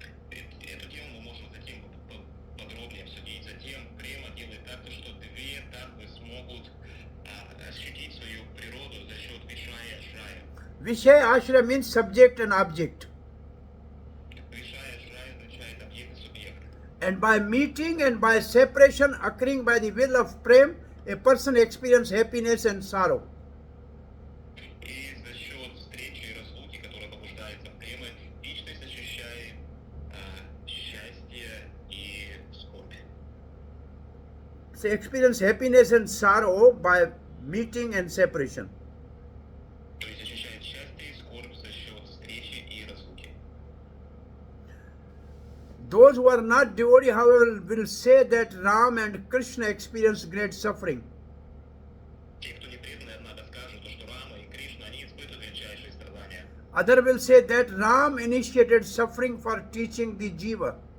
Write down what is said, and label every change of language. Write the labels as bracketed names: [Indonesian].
[Russian] Эту тему мы можем затем подробнее обсудить. Затем према делает так, что две татвы смогут ощутить свою природу за счет вишая и ашрая. [English] Vishay ashray means subject and object. [Russian] Вишая и ашрая означает объект и субъект. [English] And by meeting and by separation occurring by the will of prem, a person experiences happiness and sorrow. [Russian] И за счет встречи и разлуки, которая побуждается премой, личность ощущает счастье и скорбь. [English] So experience happiness and sorrow by meeting and separation. [Russian] То есть ощущает счастье и скорбь за счет встречи и разлуки. [English] Those who are not devotee, however, will say that Ram and Krishna experienced great suffering. [Russian] Те, кто не преданные, однако скажут, что Рама и Кришна, они испытывают величайшие страдания. [English] Other will say that Ram initiated suffering for teaching the jiva.